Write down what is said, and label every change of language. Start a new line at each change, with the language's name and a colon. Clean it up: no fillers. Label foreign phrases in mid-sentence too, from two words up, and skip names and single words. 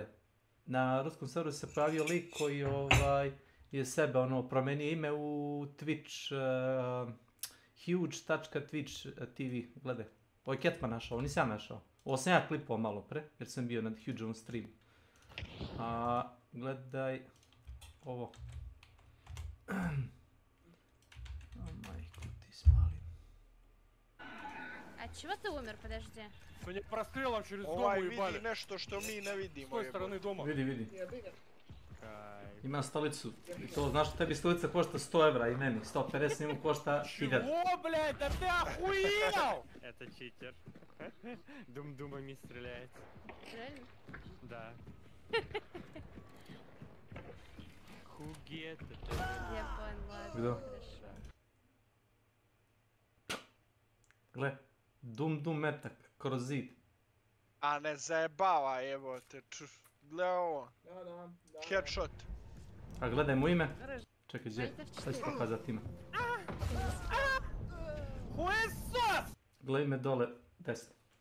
Serbian: Na ruskom serveru se pojavio lik koji je sebe promenio ime u Twitch, huge.twitch TV, gledaj. Ovo je Kecman našao, ovo nisam ja našao. Ovo sam ja klipao malo pre, jer sam bio na Hugeovom streamu. Gledaj ovo. Majku ti spalim.
Russian: А чего ты умер, подожди? Меня прострелом через дом
Serbian: Ovaj
Russian: уебали.
Serbian: vidi nešto što mi ne vidimo. S koje strane doma? Vidi. Imam stolicu. I to, znaš, tebi stolica košta 100 evra i meni 150, njemu košta 1000.
Russian: Чего, блядь, да ты охуел! Это читер. Дум-думами стреляет. Реально? Да. Я поняла, Где? хорошо.
Serbian: Gle, dum metak, kroz zid. A ne zajebava jebote. Gle ovo. Headshot. A gledaj mu ime. Čekaj, gdje? Sad ću pokazati ime. Gle ime dole, desno.